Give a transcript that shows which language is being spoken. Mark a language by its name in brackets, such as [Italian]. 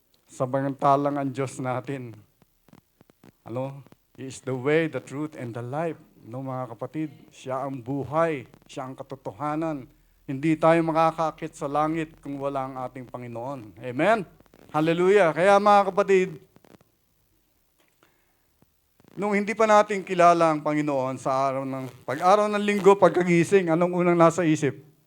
[Filipino] Samantalang ang Diyos natin. [English] He is the way, the truth, and the life. [Filipino] Mga kapatid, siya ang buhay, siya ang katotohanan. Hindi tayo makakakit sa langit kung wala ang ating Panginoon. Amen? Hallelujah. Kaya mga kapatid, nung hindi pa natin kilala ang Panginoon sa pag-araw ng linggo, pagkagising, anong unang nasa isip?